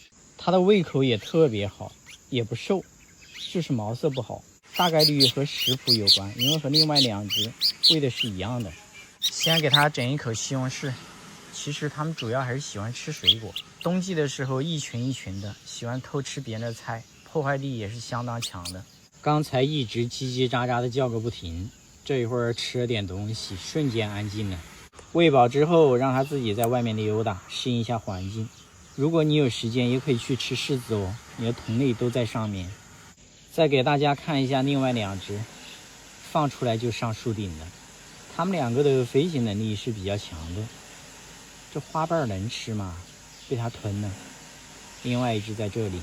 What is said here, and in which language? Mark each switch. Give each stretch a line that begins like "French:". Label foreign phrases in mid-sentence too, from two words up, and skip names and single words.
Chinese: 它的胃口也特別好，也不瘦，就是毛色不好，大概率和食譜有關，因為和另外2隻餵的是一樣的。先給它整一口西紅柿，其實它們主要還是喜歡吃水果，冬季的時候一群一群的，喜歡偷吃別人的菜，破壞力也是相當強的。剛才一直嘰嘰喳喳的叫個不停，這一會兒吃了點東西，瞬間安靜了。餵飽之後讓它自己在外面溜達，適應一下環境。如果你有時間也可以去吃柿子哦，你的同類都在上面。再給大家看一下另外2隻，放出来就上樹頂了。他們2個的飛行能力是比較強的。這花瓣能吃嗎？被它吞了。另外一隻在這裡。